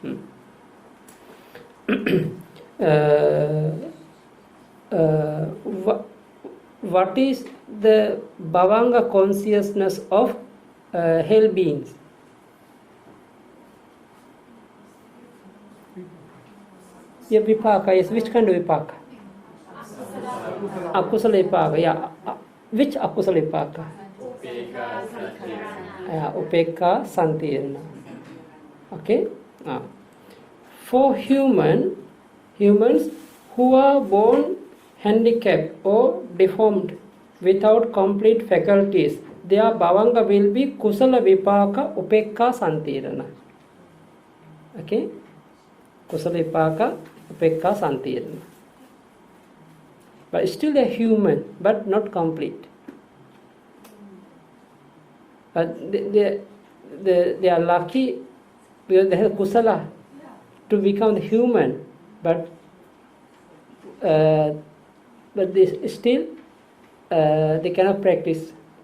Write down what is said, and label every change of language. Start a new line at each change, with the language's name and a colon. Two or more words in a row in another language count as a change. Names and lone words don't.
English: What is the Bhavanga consciousness of hell beings? Yeah, vipaka is which kind of vipaka?
Pali: Akusala vipaka.
English: Yeah. Which
Pali: akusala vipaka? Upekka santirana.
English: Okay. For humans who are born handicapped or deformed without complete faculties, their Bhavanga will be
Pali: kusala vipaka upekka santirana.
English: Okay.
Pali: Kusala vipaka upekka santirana.
English: But still they are human, but not complete. They are lucky because they have kusala to become human, but they still they cannot practice.